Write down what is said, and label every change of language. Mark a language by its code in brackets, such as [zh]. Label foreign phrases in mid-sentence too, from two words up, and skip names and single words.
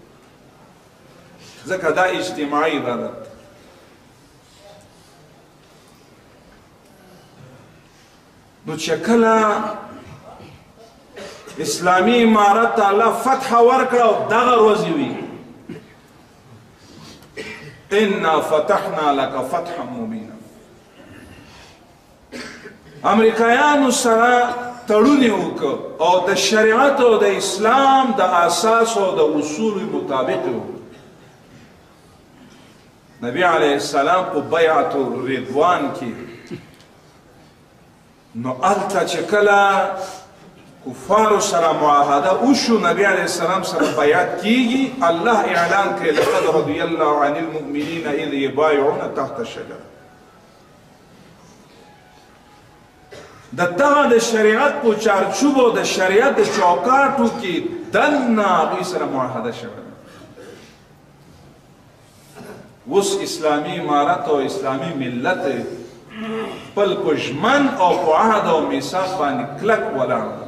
[ps] ځکه دا اجتماعي عبادت نو چې کله اسلامي امارت الله فتح ورکړه او دغه ورځې وي [ar] انا فتحنا لك فتحا مبینا [ps] امریکایانو سره تړون یې وکړ او د شریعت او د اسلام د اساس او د اصولو مطابق یې وکړ نبی [ar] علیه السلام [ps] په بیعة الرضوان کې نو الته چې کله کفارو سره معاهده وشو نبی [ar] علیه السلام [ps] سره بیعت کیږي الله اعلان کوي [ar] لقد رضي الله عن المؤمنین اذ یبایعون تحت الشجره [ps] د دغه د شریعت په چارچوب او د شریعت د چوکاټو کې دننه هغوی سره معاهده شوې اوس اسلامي امارت او اسلامي ملت خپل په ژمن او په عهد او میثاق باندې کلک ولاړ